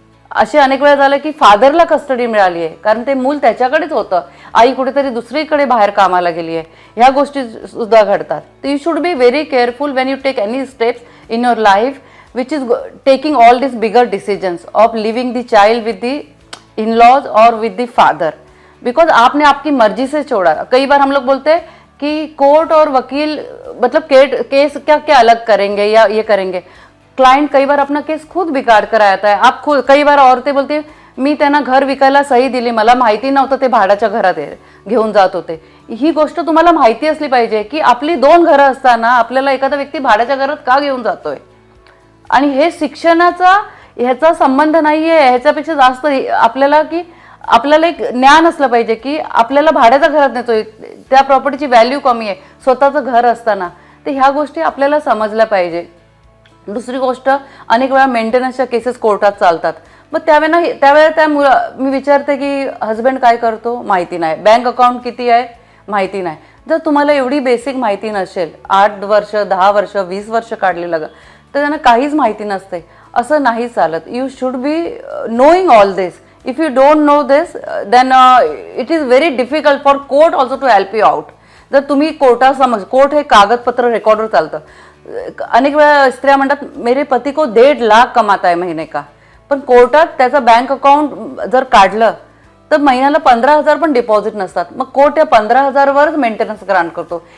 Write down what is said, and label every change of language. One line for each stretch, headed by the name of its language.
Marathi: असे अनेक वेळा झालं की फादरला कस्टडी मिळाली आहे कारण ते मूल त्याच्याकडेच होतं, आई कुठेतरी दुसरीकडे बाहेर कामाला गेली आहे, ह्या गोष्टी सुद्धा घडतात।
English: तर you should be very careful when you take any steps in your life which is taking all this bigger decisions of living the child with the in laws और with the father, because आपने आपकी मर्जी से छोड़ा।
Hindi: कई बार हम लोग बोलते हैं कि कोर्ट और वकील मतलब केस क्या क्या अलग करेंगे या ये करेंगे। क्लाइंट कई बार अपना केस खुद बिगाड़ कर आता है।
Marathi: आप खुद, कई बार औरतें बोलते हैं मी त्यांना घर विकायला सही दिली, मला माहिती नव्हतं ते भाड्याच्या घरात घेऊन जात होते। ही गोष्ट तुम्हाला माहिती असली पाहिजे की आपली 2 घरं असताना आपल्याला एखादा व्यक्ती भाड्याच्या घरात का घेऊन जातोय। आणि हे शिक्षणाचा ह्याचा संबंध नाहीये, ह्याच्यापेक्षा जास्त आपल्याला की आपल्याला एक ज्ञान असलं पाहिजे की आपल्याला भाड्याच्या घरात नेतोय, त्या प्रॉपर्टीची व्हॅल्यू कमी आहे स्वतःचं घर असताना, तर ह्या गोष्टी आपल्याला समजल्या पाहिजे। दुसरी गोष्ट, अनेक वेळा मेंटेनन्सच्या केसेस कोर्टात चालतात, मग त्यावेळेला त्या मी विचारते की हस्बंड काय करतो माहिती नाही, बँक अकाउंट किती आहे माहिती नाही। जर तुम्हाला एवढी बेसिक माहिती नसेल, 8 वर्ष 10 वर्ष 20 वर्ष काढलेलं तर त्यांना काहीच माहिती नसते, असं नाही चालत।
English: You should be knowing all this. If you don't know this then it is very difficult for court also to help you out.
Marathi: जर तुम्ही कोर्टात समज, कोर्ट हे कागदपत्र रेकॉर्डवर चालतं। अनेक वेळा स्त्रिया म्हणतात मेरे पति को 1.5 लाख कमाता है महीने का, पण कोर्टात त्याचा बँक अकाउंट जर काढलं तर महिन्याला 15,000 पण डिपॉझिट नसतात, मग कोर्ट या 15,000 वरच मेंटेनन्स ग्रांट करतो।